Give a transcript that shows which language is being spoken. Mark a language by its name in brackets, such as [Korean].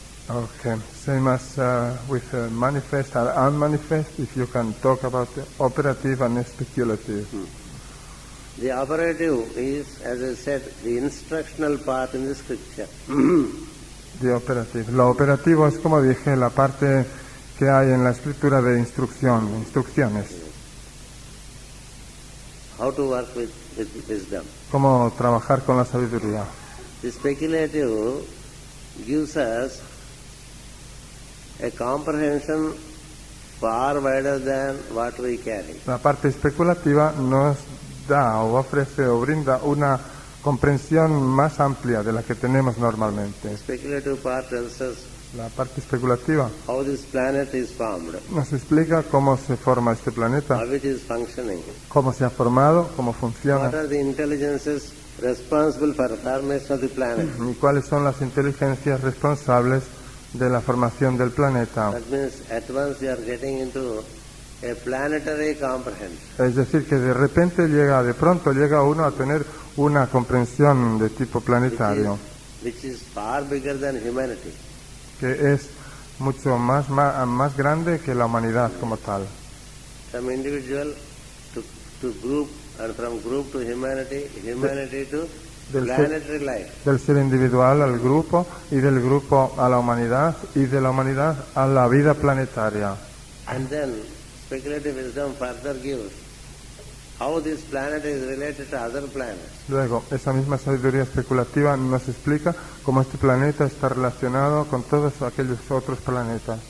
[English] Okay, same as with manifest or unmanifest, if you can talk about the operative and speculative. The operative is, as I said, the instructional part in the scripture. The operative. [Spanish] Lo operativo es, como dije, la parte que hay en la escritura de instrucciones. [English] How to work with wisdom. [Spanish] Cómo trabajar con la sabiduría. [English] The speculative gives us a comprehension far wider than what we carry. [Spanish] La parte especulativa nos da o ofrece o brinda una comprensión más amplia de la que tenemos normalmente. [English] The speculative part tells us [Spanish] La parte especulativa [English] how this planet is formed, [Spanish] nos explica cómo se forma este planeta, [English] how it is functioning, [Spanish] cómo se ha formado, cómo [English] what [Spanish] funciona [English] are the intelligences responsible for the formation of the planet. [Spanish] y cuáles son las inteligencias responsables de la formación del planeta. [English] That means at once you are getting into a planetary comprehension. [Spanish] Es decir, que de repente de pronto llega uno a tener una comprensión de tipo planetario, [English] Which is far bigger than humanity. [Spanish] que es mucho más grande que la humanidad como tal. [English] From individual to group, and from group to humanity, humanity to [Spanish] Del ser- [English] planetary life. [Spanish] Del ser individual al grupo y del grupo a la humanidad y de la humanidad a la vida planetaria. [English] And then speculative wisdom further gives how this planet is related to other planets. [Spanish] Luego, esa misma sabiduría especulativa nos explica cómo este planeta está relacionado con todos aquellos otros planetas.